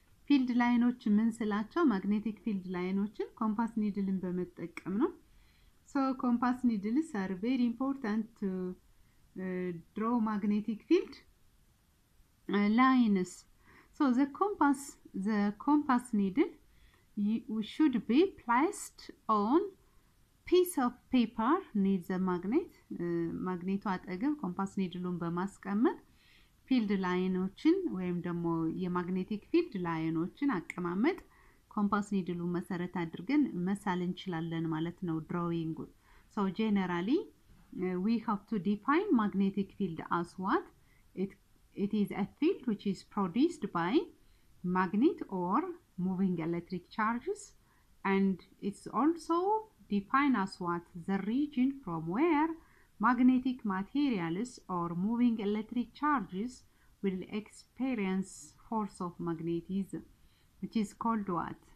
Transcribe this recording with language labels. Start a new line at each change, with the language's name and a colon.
Amharic: field ላይኖች ምን ስላቸው magnetic field ላይኖችን compass needleን በመጠቀም ነው።
English: so compass needles are very important to draw magnetic field lines. So the compass needle should be placed on piece of paper near the magnet.
Amharic: ማግኔቱ አጠገብ ኮምፓስ ኒድሉን በማስቀመጥ ፊልድ ላይኖችን ወይም ደግሞ የማግኔቲክ ፊልድ ላይኖችን አቀማመጥ ኮምፓስ ኒድሉን መሰረት አድርገን መሳል እንችላለን ማለት ነው drawing.
English: So generally we have to define magnetic field as what? It is a field which is produced by magnet or moving electric charges, and it's also defined as what? The region from where magnetic materials or moving electric charges will experience force of magnetism, which is called what?